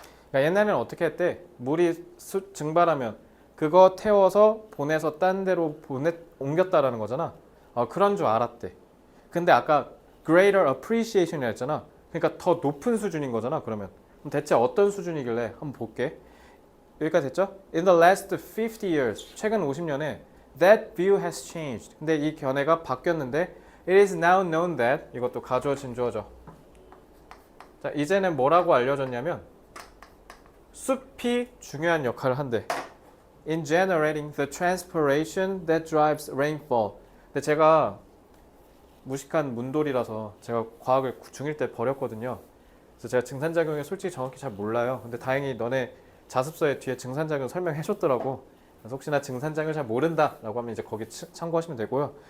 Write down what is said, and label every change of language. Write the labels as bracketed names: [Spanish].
[Korean] 그러니까 옛날에는 어떻게 했대? 물이 증발하면 그거 태워서 보내서 딴 데로 옮겼다라는 거잖아. 그런 줄 알았대. 근데 아까 [English] greater appreciation [Korean] 이라 했잖아. 그러니까 더 높은 수준인 거잖아. 그러면 대체 어떤 수준이길래 한번 볼게. 여기까지 됐죠? [English] In the last 50 years, [Korean] 최근 50년에 [English] that view has changed. [Korean] 근데 이 견해가 바뀌었는데 [English] it is now known that [Korean] 이것도 가주어 진주어죠. 자, 이제는 뭐라고 알려졌냐면 숲이 중요한 역할을 한대. [English] In generating the transpiration that drives rainfall. [Korean] 근데 제가 무식한 문돌이라서 제가 과학을 중1 때 버렸거든요. 그래서 제가 증산작용을 솔직히 정확히 잘 몰라요. 근데 다행히 너네 자습서에 뒤에 증산작용 설명해 줬더라고. 그래서 혹시나 증산작용을 잘 모른다라고 하면 이제 거기 참고하시면 되고요.